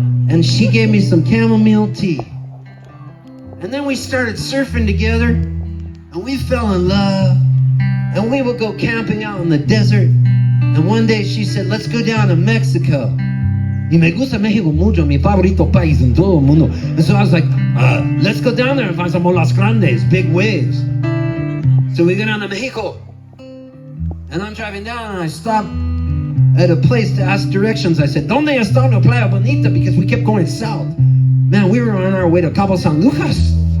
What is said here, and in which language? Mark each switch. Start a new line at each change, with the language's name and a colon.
English: And she gave me some chamomile tea. And then we started surfing together, and we fell in love, and we would go camping out in the desert. And one day she said, "Let's go down to Mexico."
Spanish: Y me gusta México mucho, mi favorito país en todo el mundo.
English: And so I was like, let's go down there and find some
Spanish: olas grandes,
English: big waves. So we go down to Mexico. And I'm driving down and I stopped at a place to ask directions. I said,
Spanish: "Donde está la Playa Bonita?"
English: Because we kept going south. Man, we were on our way to Cabo San Lucas.